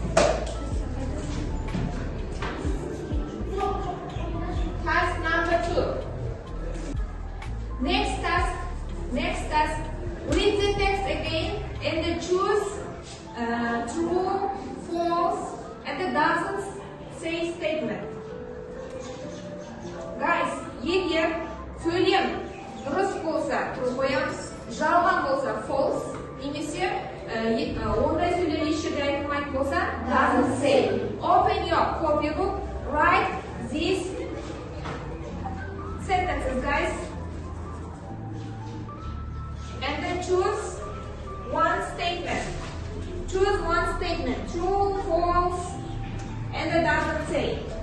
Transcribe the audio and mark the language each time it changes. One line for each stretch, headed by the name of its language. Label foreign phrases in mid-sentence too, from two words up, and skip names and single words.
English: Task number 2. Next task. Read the text again and then choose true, false, and the doesn't say statement. Guys,
Kazakh: егер сөйлем дұрыс болса true қоямыз, жалған болса false, немесе ондай сөйлем еш жерде айтылмайтын болса
English: doesn't say. Open your copybook, write these sentences, guys, and then choose one statement. Choose one statement, true, false, and it doesn't say.